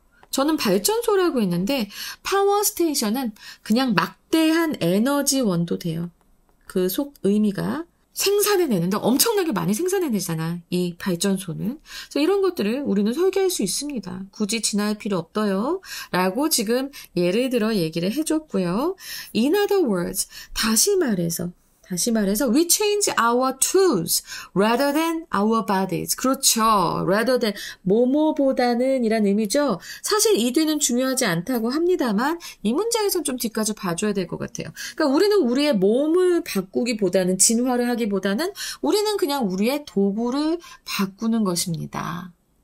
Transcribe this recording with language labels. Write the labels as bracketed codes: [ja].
[ko] 저는 발전소라고 했는데 파워 스테이션은 그냥 막대한 에너지원도 돼요. 그 속 의미가 생산해내는데 엄청나게 많이 생산해내잖아, 이 발전소는. 그래서 이런 것들을 우리는 설계할 수 있습니다. 굳이 진화할 필요 없어요. 라고 지금 예를 들어 얘기를 해줬고요. [en] In other words, [ko] 다시 말해서 [en] we change our tools rather than our bodies. [ko] 그렇죠. rather than 뭐뭐보다는 이란 의미죠. 사실 이 뒤는 중요하지 않다고 합니다만 이 문장에선 좀 뒤까지 봐줘야 될 것 같아요. 그러니까 우리는 우리의 몸을 바꾸기보다는 진화를 하기보다는 우리는 그냥 우리의 도구를 바꾸는 것입니다.